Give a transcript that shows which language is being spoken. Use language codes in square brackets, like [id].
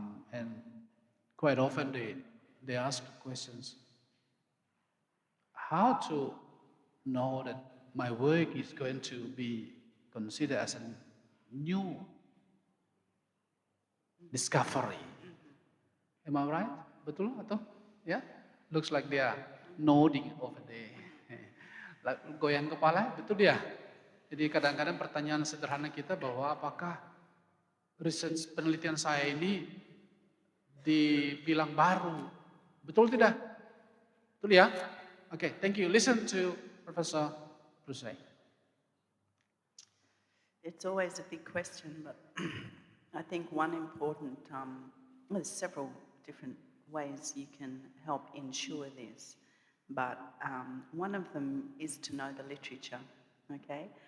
[en] And quite often they ask questions, how to know that my work is going to be considered as a new discovery. Am I right? [id] Betul atau? Ya? [en] Looks like they are nodding over there. [id] Goyang kepala, betul dia. Jadi kadang-kadang pertanyaan sederhana kita bahwa apakah research penelitian saya ini dibilang baru. Betul tidak? Betul ya? [en] Okay, thank you. Listen to Professor Bruce. It's always a big question, but I think one important, there's several different ways you can help ensure this, but one of them is to know the literature, okay?